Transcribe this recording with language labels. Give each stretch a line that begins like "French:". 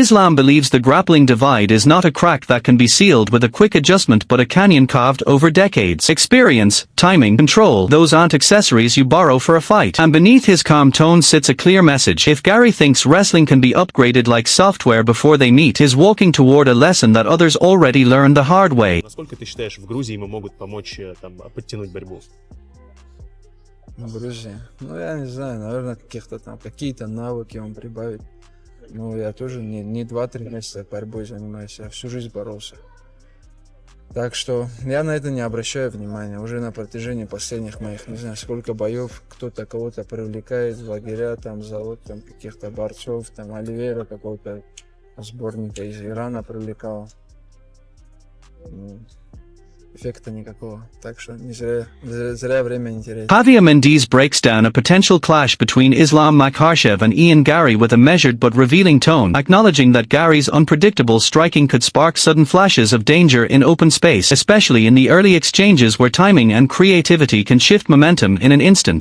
English: Islam believes the grappling divide is not a crack that can be sealed with a quick adjustment but a canyon carved over decades. Experience, timing, control, those aren't accessories you borrow for a fight. And beneath his calm tone sits a clear message. If Garry thinks wrestling can be upgraded like software before they meet, he's walking toward a lesson that others already learned the hard way.
Russian: Насколько ты считаешь, в Грузии ему могут помочь там подтянуть борьбу? В Грузии? Ну, я не знаю, наверное, какие-то навыки он прибавит. Ну, я тоже не 2-3 месяца борьбой занимаюсь, я всю жизнь боролся. Так что я на это не обращаю внимания. Уже на протяжении последних моих, не знаю, сколько боев кто-то кого-то привлекает в лагеря, там зовут там каких-то борцов, там Оливейра какого-то сборника из Ирана привлекал. Эффекта никакого. Так что не зря время не терять.
English: Javier Mendes breaks down a potential clash between Islam Makhachev and Garry with a measured but revealing tone, acknowledging that Garry's unpredictable striking could spark sudden flashes of danger in open space, especially in the early exchanges where timing and creativity can shift momentum in an instant.